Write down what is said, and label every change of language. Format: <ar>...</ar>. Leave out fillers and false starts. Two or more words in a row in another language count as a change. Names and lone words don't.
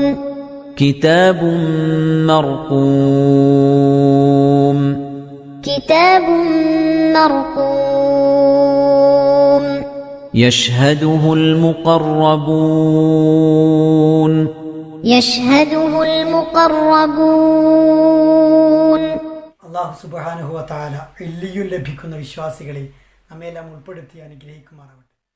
<ar>كتاب مرقوم. كتاب مرقوم. يشهده المقربون. يشهده المقربون. الله سبحانه وتعالى</ar> <ml>ഇല്ലിയൂൻ ലഭിക്കുന്ന വിശ്വാസികളിൽ നമ്മെല്ലാം ഉൾപ്പെടുത്തി അനുഗ്രഹിക്കുമാറാവട്ടെ.</ml>